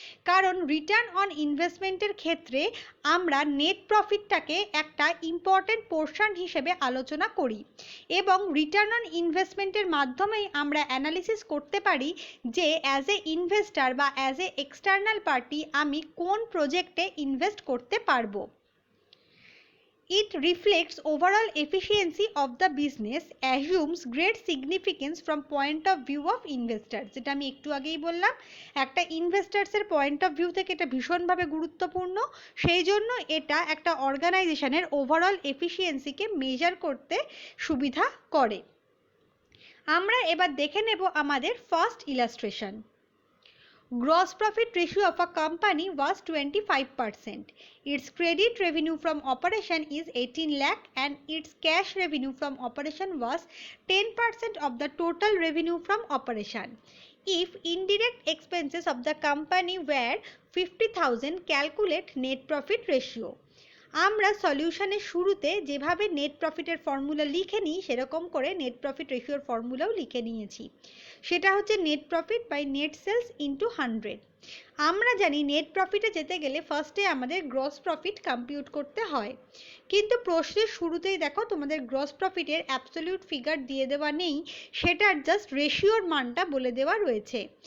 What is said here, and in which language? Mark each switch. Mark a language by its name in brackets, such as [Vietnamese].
[Bangla] কারণ return on ইনভেস্টমেন্টের ক্ষেত্রে আমরা নেট প্রফিটটাকে একটা ইম্পর্টেন্ট পোর্শন হিসেবে আলোচনা করি এবং রিটার্ন অন ইনভেস্টমেন্টের মাধ্যমেই আমরা অ্যানালিসিস করতে পারি যে [English] as a investor [Bangla] বা [English] as a external party [Bangla] আমি কোন প্রজেক্টে ইনভেস্ট করতে পারবো। [English] It reflects overall efficiency of the business, assumes great significance from point of view of investors. [Bangla] যেটা আমি একটু আগেই বললাম, একটা ইনভেস্টার্সের পয়েন্ট অফ ভিউ থেকে এটা ভীষণভাবে গুরুত্বপূর্ণ। সেই জন্য এটা একটা অর্গানাইজেশনের ওভারঅল এফিসিয়েন্সিকে মেজার করতে সুবিধা করে। আমরা এবার দেখে নেব আমাদের first illustration. [English] Gross profit ratio of a company was 25%. Its credit revenue from operation is 18 lakh and its cash revenue from operation was 10% of the total revenue from operation. If indirect expenses of the company were 50,000, calculate net profit ratio. [Bangla] আমরা সলিউশনের শুরুতে যেভাবে net প্রফিটের formula লিখে নিই সেরকম করে net profit রেশিওর ফর্মুলাও লিখে নিয়েছি। সেটা হচ্ছে net profit by net sales into 100। আমরা জানি নেট প্রফিটে যেতে গেলে ফার্স্টে আমাদের গ্রস প্রফিট কম্পিউট করতে হয়, কিন্তু প্রশ্নের শুরুতেই দেখো তোমাদের গ্রস প্রফিটের অ্যাবসলিউট ফিগার দিয়ে দেওয়া নেই, সেটার জাস্ট রেশিওর মানটা বলে দেওয়া রয়েছে।